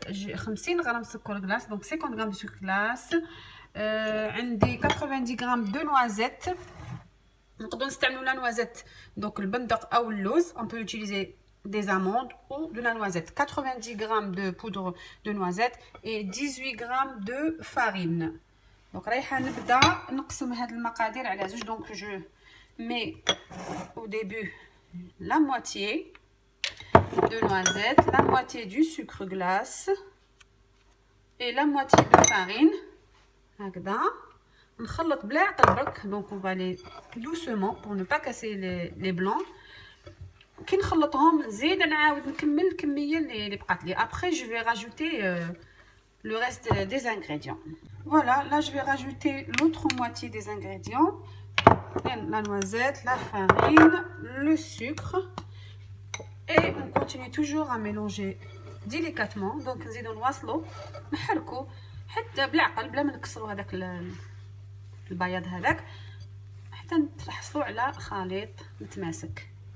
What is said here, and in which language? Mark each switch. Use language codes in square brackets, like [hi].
[fr] J'ai 50 grammes سكر glace, donc 50 grammes de sucre glace. عندي 90 grammes de noisettes. [ar] نقدروا نستعملوا لا نوازيت دونك البندق او اللوز. [fr] On peut utiliser des amandes ou de la noisette. 90 grammes de poudre de noisette et 18 grammes de farine. [ar] Donc رايحه نبدا نقسم هاد المقادير على زوج. [fr] Donc je mets au début la moitié de noisette, la moitié du sucre glace et la moitié de farine. [ar] هكذا نخلط بلا عقل برك. [fr] Donc on va aller doucement pour ne pas casser les blancs. [ar] كي نخلطهم نزيد نعاود نكمل الكميه اللي بقات لي. [fr] Après je vais rajouter le reste des ingrédients. Voilà, là je vais rajouter l'autre moitié des ingrédients, la noisette, la farine, le sucre, et on continue toujours à mélanger délicatement. [ar] Donc نزيدو نواصلو نحركو حتى بالعقل بلا ما نكسرو هذاك البياض هذاك حتى نحصلوا على خليط متماسك.